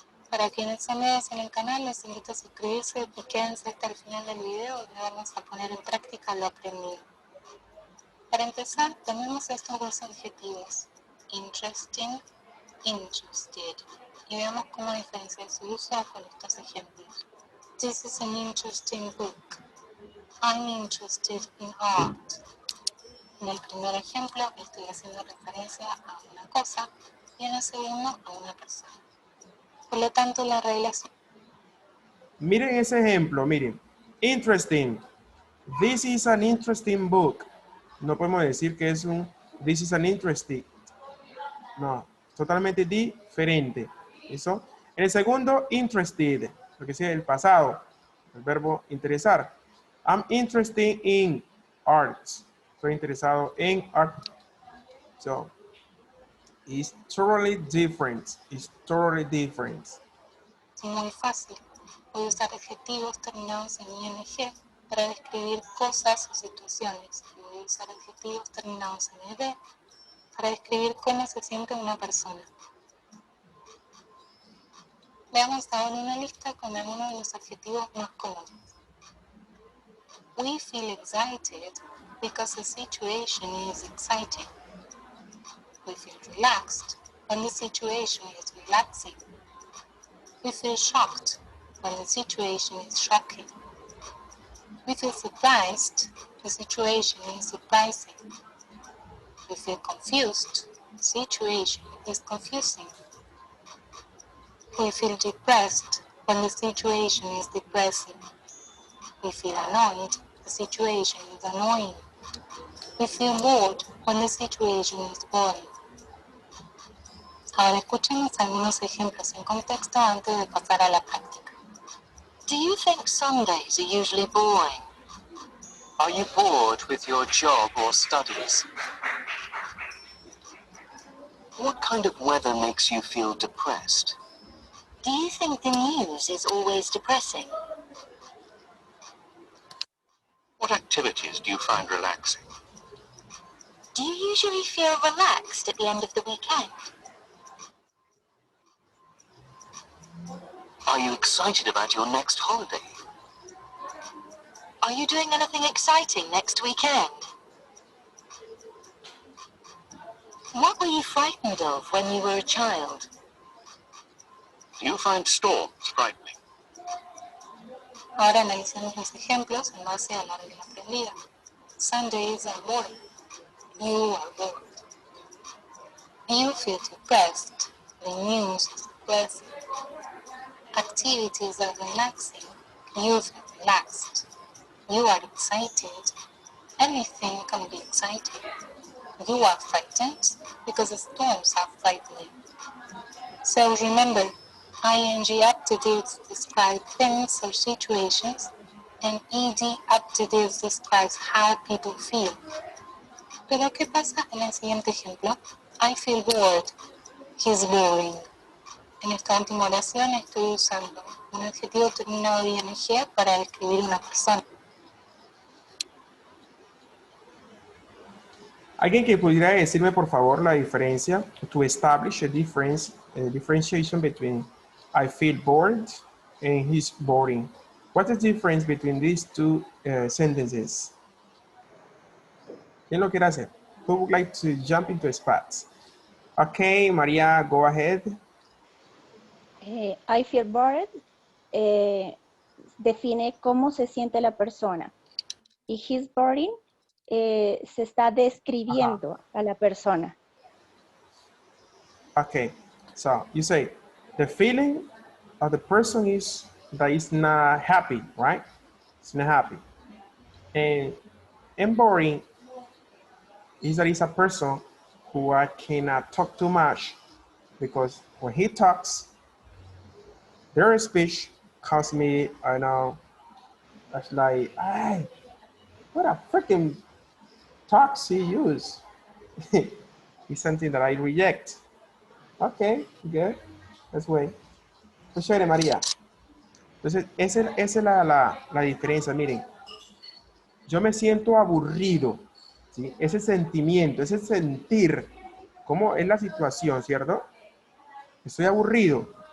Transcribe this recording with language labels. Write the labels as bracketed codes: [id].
[es] Para quienes son nuevos en el canal, les invito a suscribirse y quédense hasta el final del video donde vamos a poner en práctica lo aprendido. Para empezar, tenemos estos dos adjetivos, interesting, interested, y veamos cómo diferenciar su uso con estos ejemplos. [en] This is an interesting book. I'm interested in art. [es] En el primer ejemplo estoy haciendo referencia a una cosa y en el segundo a una persona. Por lo tanto, la relación... Miren ese ejemplo, miren. [en] Interesting. This is an interesting book. [es] No podemos decir que es un [en] this is an interesting. [es] No, totalmente diferente. ¿Listo? En el segundo, interested, porque es el pasado, el verbo interesar. [en] I'm interested in arts. [es] Estoy interesado en art. [en] So, it's totally different. It's totally different. [es] Muy fácil. Voy a usar adjetivos terminados en ing para describir cosas o situaciones. Y voy a usar adjetivos terminados en ed para describir cómo se siente una persona. Veamos ahora una lista con algunos de los adjetivos más comunes. [en] We feel excited because the situation is exciting. We feel relaxed when the situation is relaxing. We feel shocked when the situation is shocking. We feel surprised, the situation is surprising. We feel confused, the situation is confusing. We feel depressed when the situation is depressing. We feel annoyed, the situation is annoying. We feel bored when the situation is boring. Ahora escuchemos algunos ejemplos en contexto antes de pasar a la práctica. Do you think Sundays are usually boring? Are you bored with your job or studies? What kind of weather makes you feel depressed? Do you think the news is always depressing? What activities do you find relaxing? Do you usually feel relaxed at the end of the weekend? Are you excited about your next holiday? Are you doing anything exciting next weekend? What were you frightened of when you were a child? Do you find storms frightening? Ahora analicemos los ejemplos en base a la regla aprendida. Sundays are boring. You are bored. You feel depressed. The news is depressing. Activities are relaxing. You feel relaxed. You are excited. Anything can be exciting. You are frightened because the storms are frightening. So remember, ing adjectives describe things or situations, and ed adjectives describes how people feel. [es] Pero ¿qué pasa en el siguiente ejemplo? [en] I feel bored. He's boring. [es] En esta última oración estoy usando un adjetivo terminado de ing para describir una persona. ¿Alguien que pudiera decirme, por favor, la diferencia? [en] To establish a differentiation between I feel bored and he's boring. What's the difference between these two sentences? [es] ¿Quién lo quiere hacer? [en] Who would like to jump into spots? Okay, Maria, go ahead. I feel bored [es] define cómo se siente la persona. Y [en] he's boring [es] se está describiendo a la persona. [en] Okay, so you say the feeling of the person is that it's not happy, right? It's not happy. And boring is that it's a person who cannot talk too much because when he talks, their speech causes me, I know, that's like, hey, what a freaking talks he use. It's something that I reject. Okay, good. Let's wait. [es] Pues chévere, María. Entonces, esa es la diferencia. Miren, yo me siento aburrido, ¿sí? Ese sentimiento, ese sentir, cómo es la situación, ¿cierto? Estoy aburrido.